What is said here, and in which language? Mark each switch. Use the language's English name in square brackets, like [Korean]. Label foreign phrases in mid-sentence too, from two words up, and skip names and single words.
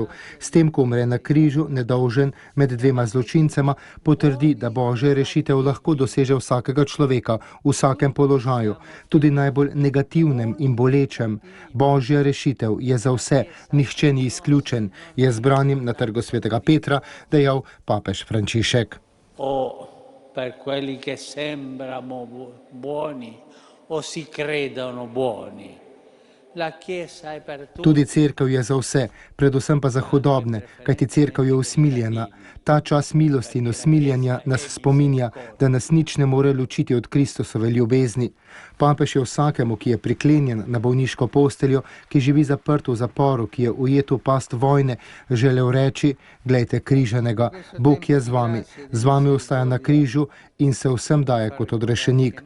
[Slovenian] S tem, ko umre na križu, nedolžen med dvema zločincema, potrdi, da Božja rešitev lahko doseže vsakega človeka, v vsakem položaju, tudi najbolj negativnem in bolečem. Božja rešitev je za vse, nihče ni izključen, je zbranim na Trgu svetega Petra dejal papež Frančišek. [Italian] Per quelli che sembrano buoni o si credono buoni. [Slovenian] Tudi cerkev je za vse, predvsem pa za hudobne, kajti cerkev je usmiljena. Ta čas milosti in usmiljanja nas spominja, da nas nič ne more ločiti od Kristusove ljubezni. Papež je vsakemu, ki je priklenjen na bolniško posteljo, ki živi zaprt v zaporu, ki je ujet v past vojne, želel reči: glejte križanega, Bog je z vami ostaja na križu in se vsem daje kot odrešenik.